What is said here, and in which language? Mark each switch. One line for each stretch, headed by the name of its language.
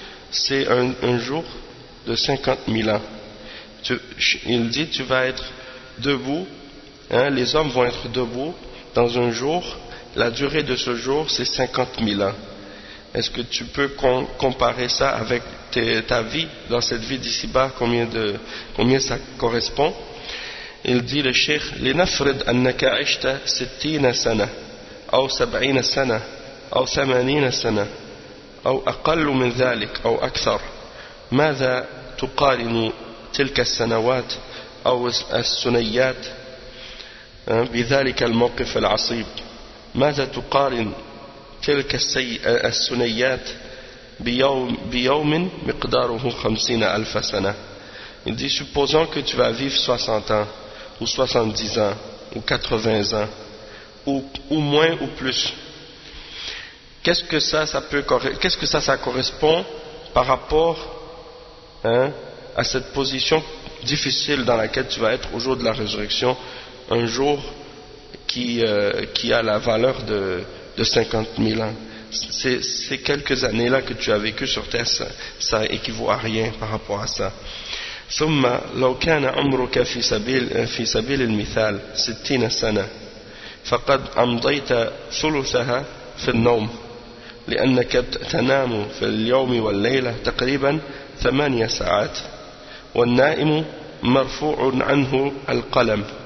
French: C'est un jour de 50,000 ans. Il dit, tu vas être debout. Les hommes vont être debout dans un jour. La durée de ce jour, c'est 50,000 ans. Est-ce que tu peux comparer ça avec ta vie dans cette vie d'ici-bas, combien ça correspond? Il dit le cheikh,
Arabic: لنفرض أنك عشت 60 سنة أو 70 سنة أو 80 سنة أو أقل من ذلك أو أكثر. ماذا تقارن تلك السنوات أو السنيات بذلك الموقف العصيب؟ ماذا تقارن تلك السنيات بيوم مقداره 50,000 سنة.
French: Il dit, supposons que tu vas vivre 60 ans ou 70 ans ou 80 ans ou moins ou plus, qu'est-ce que ça correspond par rapport à cette position difficile dans laquelle tu vas être au jour de la résurrection, un jour qui a la valeur de 50,000 ans. Ces quelques années-là que tu as vécues sur terre, ça équivaut à rien par rapport à ça.
Arabic: ثم لو كان عمرك في سبيل المثال 60 سنة فقد أمضيت ثلثها في النوم لأنك تنام في اليوم والليلة تقريبا 8 ساعات والنائم مرفوع عنه القلم